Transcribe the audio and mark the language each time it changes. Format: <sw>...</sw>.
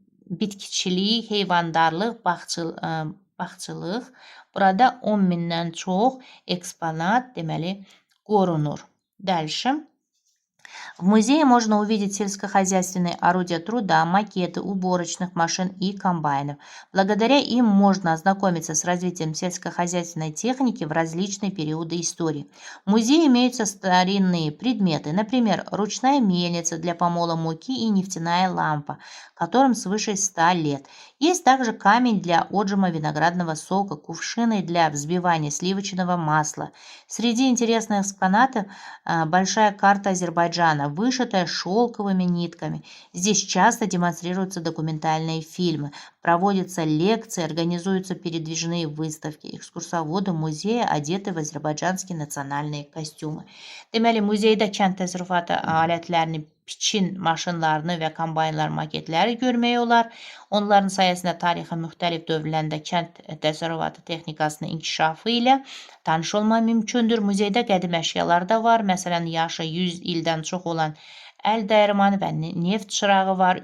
<az>Bitkiçilik, heyvandarlıq, bağçılıq. Burada 10 mindən çox eksponat deməli qorunur.</az> <ru>Дальше. В музее можно увидеть сельскохозяйственные орудия труда, макеты уборочных машин и комбайнов. Благодаря им можно ознакомиться с развитием сельскохозяйственной техники в различные периоды истории. В музее имеются старинные предметы, например, ручная мельница для помола муки и нефтяная лампа, которым свыше 100 лет. Есть также камень для отжима виноградного сока, кувшины для взбивания сливочного масла. Среди интересных экспонатов большая карта Азербайджана, вышитая шелковыми нитками. Здесь часто демонстрируются документальные фильмы, проводятся лекции, организуются передвижные выставки. Экскурсоводы музея одеты в азербайджанские национальные костюмы.</ru> <az>Deməli, muzeydə kənd təsərrüfatı alətlərini, biçin maşınlarını və kombaynlar maketləri görmək olar. Onların sayəsində tarixin müxtəlif dövrlərində kənd təsərrüfatı texnikasının inkişafı ilə tanış olma mümkündür. Muzeydə qədim əşyalar da var. Məsələn, yaşı 100 ildən çox olan əl dəyirmanı və neft çırağı var.</az>